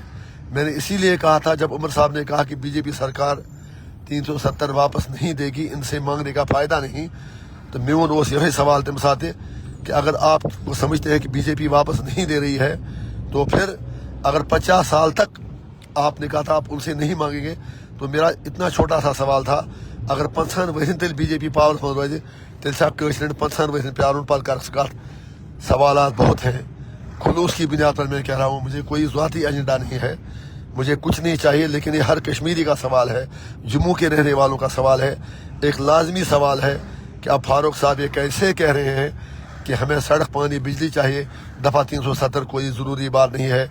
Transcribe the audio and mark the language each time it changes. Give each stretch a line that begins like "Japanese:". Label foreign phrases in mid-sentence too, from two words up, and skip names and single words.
Urdu: میں نے اسی لیے کہا تھا جب عمر صاحب نے کہا کہ بی جے پی سرکار 370 واپس نہیں دے گی, ان سے مانگنے کا فائدہ نہیں, تو میون اس یہی سوال تم ساتھ کہ اگر آپ وہ سمجھتے ہیں کہ بی جے پی واپس نہیں دے رہی ہے تو پھر اگر 50 سال تک آپ نے کہا تھا آپ ان سے نہیں مانگیں گے, تو میرا اتنا چھوٹا سا سوال تھا اگر
Kashmiri: 50 ؤہرین تیل بی جے پی پاورس من روزِ تیل چھا کٲشرٮ۪ن 50 ؤہرین پیارُن پتہٕ کر کتھ.
Urdu: سوالات بہت ہیں. خلوص کی بنیاد پر میں کہہ رہا ہوں, مجھے کوئی ذاتی ایجنڈا نہیں ہے, مجھے کچھ نہیں چاہیے, لیکن یہ ہر کشمیری کا سوال ہے, جموں کے رہنے والوں کا سوال ہے. ایک لازمی سوال ہے کہ اب فاروق صاحب یہ کیسے کہہ رہے ہیں کہ ہمیں سڑک, پانی, بجلی چاہیے, دفعہ 370 کوئی ضروری بات نہیں ہے.